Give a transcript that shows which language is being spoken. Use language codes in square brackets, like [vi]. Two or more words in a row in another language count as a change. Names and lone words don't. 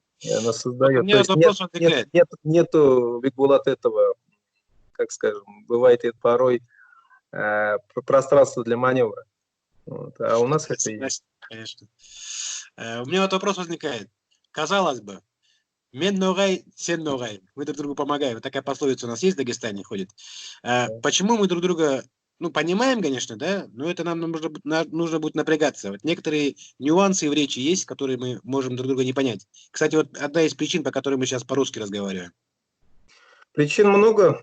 [ru] Оно Вот у создает. То меня вот есть вопрос возникает. нету Бигбулат этого, как скажем, бывает и порой пространства для маневра. Вот. А у нас это есть. Согласен, конечно. У меня вот вопрос возникает. Казалось бы, [nog] мен ногай, сен ногай. [ru] Мы друг другу помогаем. Вот такая пословица у нас есть в Дагестане ходит. Почему мы друг друга, ну, понимаем, конечно, да, но это нам нужно будет напрягаться. Вот некоторые нюансы в речи есть, которые мы можем друг друга не понять. Кстати, вот одна из причин, по которой мы сейчас по-русски разговариваем. Причин много.